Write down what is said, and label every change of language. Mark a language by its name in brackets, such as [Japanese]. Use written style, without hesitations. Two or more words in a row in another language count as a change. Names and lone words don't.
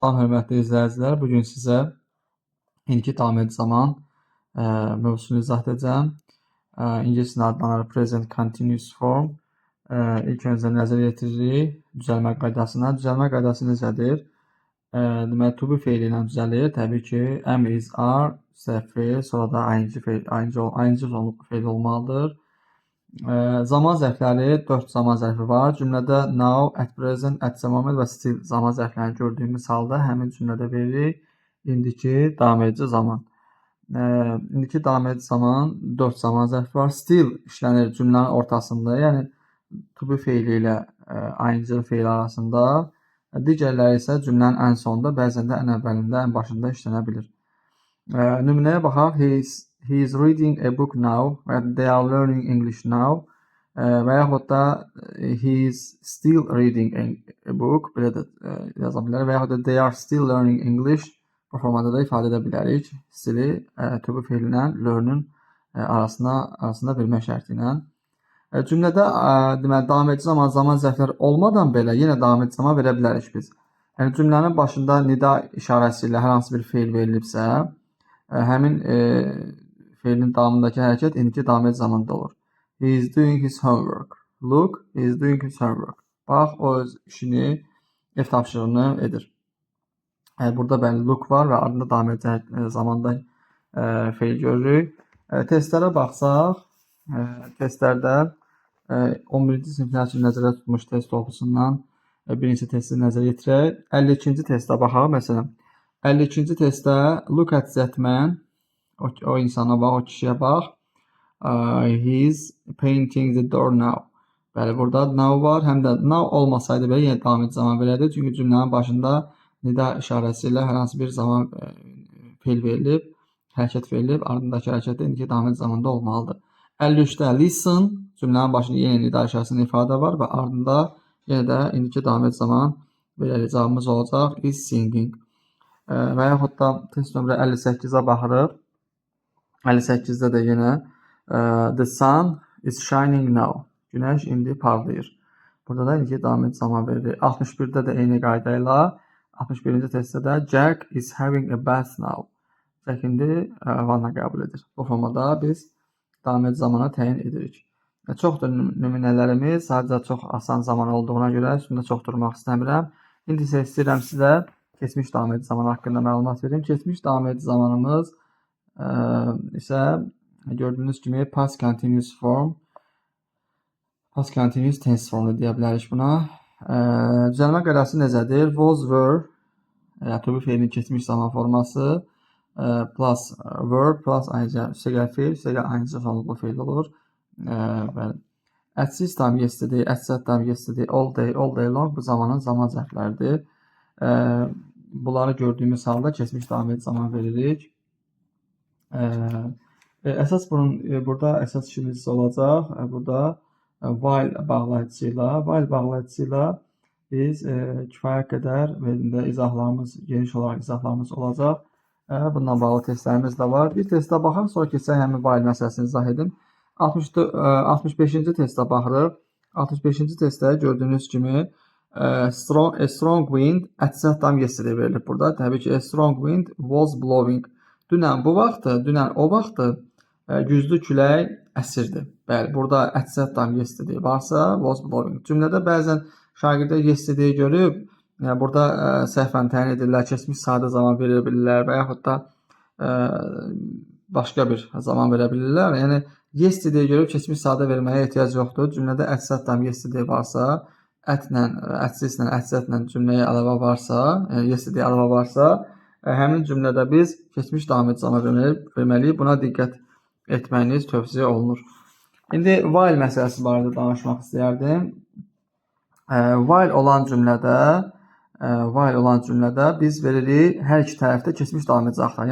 [Azerbaijani] Salam, hörmətli izləyicilər. Bugün sizə indiki davam edici zaman mövzusunu izah edəcəm. İngiliscə adlanır [English] Present Continuous Form. [Azerbaijani] İlk öncə nəzərə yetiririk düzəlmə qaydasına. Düzəlmə qaydası necədir? Deməli, [English] to be [Azerbaijani] feili ilə düzəlir. Təbii ki, [English] am, is, are, [Azerbaijani] feil, sonra da ing sonluqlu feil olmalıdır. Zaman zərfləri 4 zaman zərfi var. Cümlədə [English] now, at present, at the moment [Azerbaijani] və still zaman zərflərini gördüyümüz halda həmin cümlədə veririk indiki davam edici zaman. İndiki davam edici zaman 4 zaman zərfi var. Still işlənir cümlənin ortasında, yəni [English] to be [Azerbaijani] feili ilə ing feili arasında. Digərləri isə cümlənin ən sonunda, bəzən də ən əvvəlində, ən başında işlənə bilir. Nümunəyə baxaq. [English] He is reading a book now. They are learning English now. [Azerbaijani] Və yaxud da [English] he is still reading a book. [Azerbaijani] Belə də yaza bilərik. Və yaxud da [English] they are still learning English. [Azerbaijani] Bu formada da ifadə edə bilərik. Stili [English] to be [Azerbaijani] feili ilə learn-ün arasında vermə şərti ilə. Cümlədə deməli davam edici zaman zərfləri olmadan belə yenə davam edici zaman verə bilərik biz. Yəni cümlənin başında nida işarəsi ilə hər hansı bir feil verilibsə, həmin feilin davamındakı hərəkət indiki davam edici zamanda olur. [English] He is doing his homework. Look, he is doing his homework. [Azerbaijani] Bax, o öz işini, ev tapşırığını edir. Burada bəli look var və ardında davam edici zamanda feil görürük. Testlərə baxsaq, testlərdə 11-ci siniflər üçün nəzərdə tutmuş test toplusundan birinci testi nəzərə yetirək. 52-ci testə baxaq. Məsələn, 52-ci testdə [English] look at that man, [Azerbaijani] o insana bax, o kişiyə bax. [English] He is painting the door now. [Azerbaijani] Bəli, burada now var. Həm də now olmasaydı belə yenə davam edici zaman verərdi. Çünki cümlənin başında nida işarəsi ilə hər hansı bir zaman feil verilib, hərəkət verilib, ardındakı hərəkət də indiki davam edici zamanda olmalıdır. 53-də listen, cümlənin başında yenə nida işarəsində ifadə var və ardında yenə də indiki davam edici zaman verəli cavabımız olacaq [English] is singing. [Azerbaijani] Və yaxud da test nömrə 58-ə baxırıq. 58-də də yenə [English] the sun is shining now. [Azerbaijani] Günəş indi parlayır. Burada da indiki davam edici zaman verilir. 61-də də eyni qayda ilə 61-ci testdə də Jack [English] is having a bath now. [Azerbaijani] Jack indi vanna qəbul edir. Bu formada biz davam edici zamana təyin edirik. Çoxdur nümunələrimiz, sadəcə çox asan zaman olduğuna görə üstündə çox durmaq istəmirəm. İndi isə istəyirəm sizə keçmiş davam edici zaman haqqında məlumat verim. Keçmiş davam edici zamanımız isə gördüyünüz kimi [English] past continuous form, past continuous tense [Azerbaijani] formu deyə bilərik buna. Düzəlmə qaydası necədir? [English] Was, were, to be [Azerbaijani] feilinin keçmiş zaman forması [English] plus verb plus ing, [Azerbaijani] üstəgəl feil, üstəgəl ing sonluqlu feil olur. [English] At this time yesterday, at that time yesterday, all day long [Azerbaijani] bu zamanın zaman zərfləridir. Bunları gördüyümüz halda keçmiş davam edici zaman veririk. Əsas burada əsas işimiz olacaq. Burada while bağlayıcı ilə biz kifayət qədər izahlarımız, geniş olaraq izahlarımız olacaq. Bundan bağlı testlərimiz də var. Bir testə baxaq, sonra keçək həmin while məsələsini izah edim. 65-ci testə baxırıq. 65-ci testdə gördüyünüz kimi [English] a strong wind at that time yesterday [Azerbaijani] verilib burada. Təbii ki, [English] a strong wind was blowing. [Azerbaijani] Dünən bu vaxtı, dünən o vaxtı güclü külək əsirdi. Bəli, burada [English] at that time yesterday [Azerbaijani] varsa [English] was blowing. [Azerbaijani] Cümlədə bəzən şagirdlər yesterday görüb, yəni burada səhvən təyin edirlər, keçmiş sadə zaman verə bilirlər və yaxud da başqa bir zaman verə bilirlər. Yəni yesterday görüb keçmiş sadə verməyə ehtiyac yoxdur. Cümlədə [English] at that time yesterday [Azerbaijani] varsa, at-lə, at-sislə, at-sətlə cümləyə əlavə varsa, yəni yesterday əlavə varsa, həmin cümlədə biz keçmiş davam edici zaman verməliyik. Buna diqqət etməyiniz tövsiyə olunur. İndi while məsələsi barədə danışmaq istəyərdim. While olan cümlədə biz veririk hər iki tərəfdə keçmiş davam edici axtarmalıyıq.